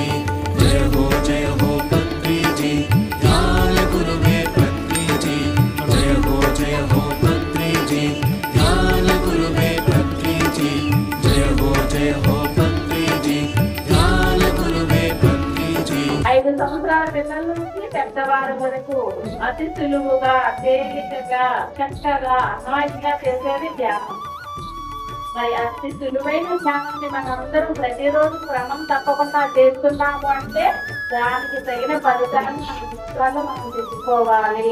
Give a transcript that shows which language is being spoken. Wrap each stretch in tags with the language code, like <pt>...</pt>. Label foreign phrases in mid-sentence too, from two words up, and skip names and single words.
<hi>जय हो पत्री जी ज्ञान गुरुवे पत्री जी। जय हो पत्री जी ज्ञान गुरुवे पत्री जी। जय हो पत्री जी ज्ञान गुरुवे पत्री जी।</hi> <te>5 సంవత్సరాల పిల్లల నుంచి పెద్దవారి వరకు అతి సులువుగా తేలికగా చక్కగా అన్వాయిగా చేసేది ధ్యానం. మరి అతి సులువైన ధ్యానాన్ని మనందరూ ప్రతిరోజు క్రమం తప్పకుండా చేస్తున్నాము అంటే దానికి తగిన ఫలితాన్ని మనం తెచ్చుకోవాలి.</te>